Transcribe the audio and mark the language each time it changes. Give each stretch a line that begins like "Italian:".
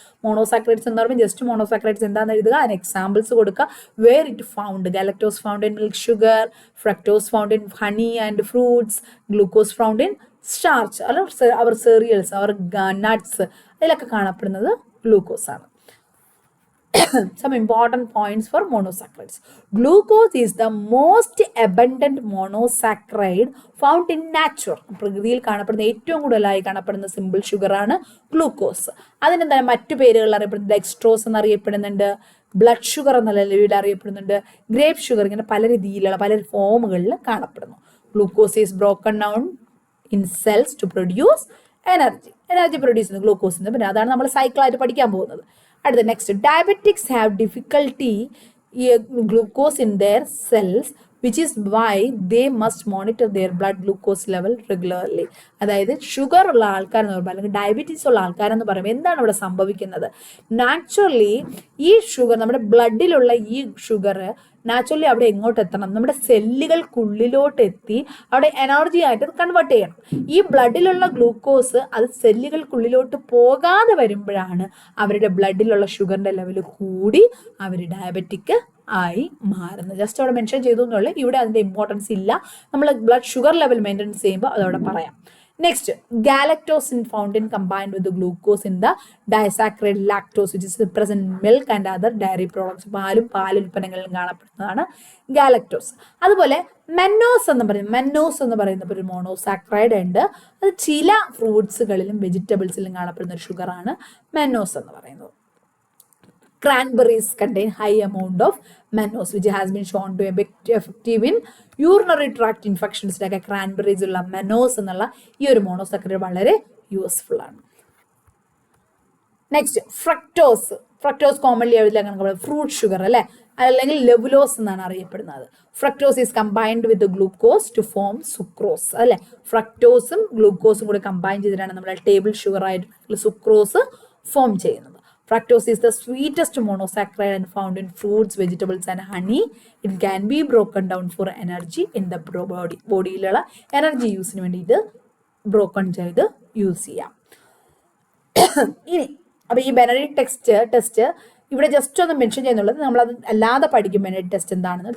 Malayalam: Monosaccharides എന്ന് പറയുമ്പോൾ just monosaccharides എന്താണെന്ന് എഴുതുക അതിന് എക്സാമ്പിൾസ് കൊടുക്കുക
English: where it found galactose found in milk sugar fructose found in honey and fruits glucose found in starch
Malayalam: അല്ല അവർ cereals അവർ nuts അതിലൊക്കെ കാണപ്പെടുന്നത് ഗ്ലൂക്കോസ് ആണ്
English: some important points for monosaccharides. Glucose is the most abundant monosaccharide found in nature.
Malayalam: പ്രകൃതിയിൽ കാണപ്പെടുന്ന ഏറ്റവും കൂടുതലായി കാണപ്പെടുന്ന simple sugar ആണ് ഗ്ലൂക്കോസ് അതിനെന്താണ് മറ്റു പേരുകൾ അറിയപ്പെടുന്നത് ഡെക്സ്ട്രോസ് എന്നറിയപ്പെടുന്നുണ്ട് ബ്ലഡ് ഷുഗർ എന്ന നിലയിൽ അറിയപ്പെടുന്നുണ്ട് ഗ്രേപ്പ് ഷുഗർ ഇങ്ങനെ പല രീതിയിലുള്ള പല ഫോമുകളിൽ കാണപ്പെടുന്നു
English: glucose is broken down in cells to produce
Malayalam: energy produce ചെയ്യുന്നത് ഗ്ലൂക്കോസിന്. പിന്നെ അതാണ് നമ്മൾ സൈക്കിളായിട്ട് പഠിക്കാൻ പോകുന്നത്. അടുത്ത
English: Next, diabetics have difficulty glucose in their cells, which is why they must monitor their blood glucose level regularly.
Malayalam: അതായത് ഷുഗർ ഉള്ള ആൾക്കാരെന്ന് പറയുമ്പോൾ അല്ലെങ്കിൽ ഡയബറ്റീസ് ഉള്ള ആൾക്കാരെന്ന് പറയുമ്പോൾ എന്താണ് ഇവിടെ സംഭവിക്കുന്നത്? നാച്ചുറലി ഈ ഷുഗർ, നമ്മുടെ ബ്ലഡിലുള്ള ഈ ഷുഗർ നാച്ചുറലി അവിടെ എങ്ങോട്ട് എത്തണം? നമ്മുടെ സെല്ലുകൾക്കുള്ളിലോട്ട് എത്തി അവിടെ എനർജി ആയിട്ട് കൺവേർട്ട് ചെയ്യണം. ഈ ബ്ലഡിലുള്ള ഗ്ലൂക്കോസ് അത് സെല്ലുകൾക്കുള്ളിലോട്ട് പോകാതെ വരുമ്പോഴാണ് അവരുടെ ബ്ലഡിലുള്ള ഷുഗറിന്റെ ലെവൽ കൂടി അവർ ഡയബറ്റിക് ആയി മാറുന്നത്. ജസ്റ്റ് അവിടെ മെൻഷൻ ചെയ്തു എന്നുള്ളൂ, ഇവിടെ അതിന്റെ ഇമ്പോർട്ടൻസ് ഇല്ല. നമ്മൾ ബ്ലഡ് ഷുഗർ ലെവൽ മെയിൻറ്റെയിൻസ് ചെയ്യുമ്പോൾ അതവിടെ പറയാം.
English: Next, galactose found in combined with the glucose in the disaccharide lactose, which is present in milk and other dairy products.
Malayalam: പാലും പാലുൽപ്പന്നങ്ങളിലും കാണപ്പെടുന്നതാണ് ഗാലക്ടോസ്. അതുപോലെ മെന്നോസ് എന്ന് പറയുന്ന ഒരു മോണോസാക്രൈഡ് ഉണ്ട്. അത് ചില ഫ്രൂട്ട്സുകളിലും വെജിറ്റബിൾസിലും കാണപ്പെടുന്ന ഒരു ഷുഗറാണ് മെന്നോസ് എന്ന് പറയുന്നത്.
English: Cranberries contain high amount of mannose, which has been shown to be effective in urinary tract infections.
Malayalam: like cranberries ഉള്ള mannose എന്നുള്ള ഈ ഒരു മോണോസാക്കറൈഡ് വളരെ യൂസ്ഫുൾ ആണ്. Next, fructose commonly fruit sugar അല്ലെ, അല്ലെങ്കിൽ ലെവുലോസ് എന്നാണ് അറിയപ്പെടുന്നത്.
English: Fructose is combined with glucose to form sucrose അല്ലെ.
Malayalam: ഫ്രക്ടോസും ഗ്ലൂക്കോസും കൂടി കമ്പൈൻ ചെയ്തിട്ടാണ് നമ്മുടെ ടേബിൾ ഷുഗർ ആയിട്ട് സുക്രോസ് ഫോം ചെയ്യുന്നത്.
English: Fructose is the sweetest monosaccharide and found in fruits, vegetables and honey. It can be broken down for energy in the body.
Malayalam: ബോഡിയിലുള്ള energy യൂസിന് വേണ്ടിയിട്ട് broken ചെയ്ത് use ചെയ്യാം. ഇനി അപ്പോൾ ഈ ബെനഡിക്ട് ടെസ്റ്റ് ഇവിടെ ജസ്റ്റ് ഒന്ന് മെൻഷൻ ചെയ്യുന്നുള്ളത്, നമ്മളത് അല്ലാതെ പഠിക്കും ബെനഡിക്ട് ടെസ്റ്റ് എന്താണെന്ന്.